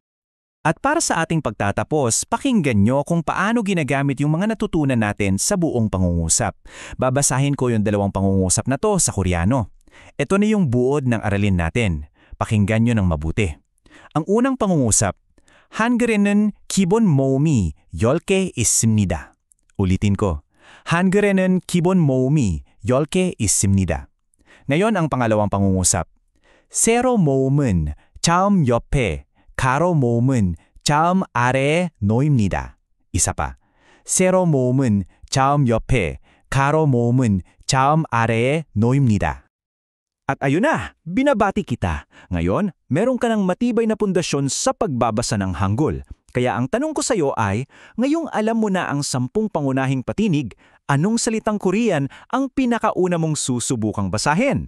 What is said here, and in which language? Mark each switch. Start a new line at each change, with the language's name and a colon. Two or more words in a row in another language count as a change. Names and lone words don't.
Filipino: At para sa ating pagtatapos, pakinggan nyo kung paano ginagamit yung mga natutunan natin sa buong pangungusap. Babasahin ko yung 2 pangungusap na to sa Koreano. Ito na yung buod ng aralin natin. Pakinggan nyo ng mabuti. Ang unang pangungusap,
Korean: 한글에는 기본 모음이 10개 있습니다.
Filipino: 우리tin ko.
Korean: 한글에는 기본 모음이 10개 있습니다.
Filipino: Ngayon ang pangalawang pangungusap.
Korean: 세로 모음은 자음 옆에, 가로 모음은 자음 아래에 놓입니다.
Filipino: isa pa.
Korean: 세로 모음은 자음 옆에, 가로 모음은 자음 아래에 놓입니다.
Filipino: At ayun na, binabati kita. Ngayon, meron ka ng matibay na pundasyon sa pagbabasa ng Hangul. Kaya ang tanong ko sa iyo ay, ngayong alam mo na ang 10 pangunahing patinig, anong salitang Korean ang pinakauna mong susubukang basahin?